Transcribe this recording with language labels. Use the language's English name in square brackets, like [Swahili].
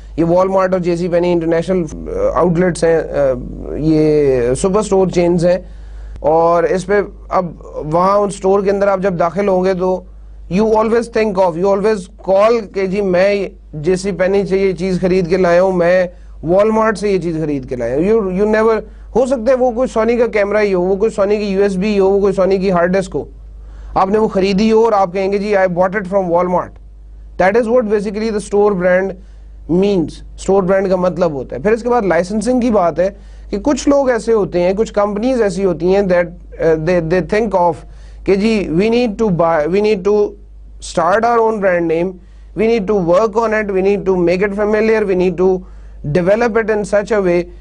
[Urdu] یہ وال مارٹ اور جے سی پینی انٹرنیشنل آؤٹ لیٹس ہیں, یہ سپر اسٹور چینز ہیں, اور اس پہ اب وہاں ان اسٹور کے اندر آپ جب داخل ہوں گے تو [English] you always call [Urdu] کہ جی میں جے سی پینی سے یہ چیز خرید کے لایا ہوں, میں وال مارٹ سے یہ چیز خرید کے لایا ہوں. یو نیور, ہو سکتا ہے وہ کوئی سونی کا کیمرہ ہی ہو, وہ کوئی سونی کی یو ایس بی ہو, وہ کوئی سونی کی ہارڈ ڈسک ہو, آپ نے وہ خریدی ہو اور آپ کہیں گے جی [English] I bought it from Walmart. That is what basically the store brand means. [Urdu] Store brand کا مطلب ہوتا ہے. پھر اس کے بعد لائسنسنگ کی بات ہے کہ کچھ لوگ ایسے ہوتے ہیں, کچھ کمپنیز ایسی ہوتی ہیں [English] that they think of [Urdu] کہ جی [English] we need to start our own brand name, we need to work on it, we need to make it familiar, we need to develop it in such a way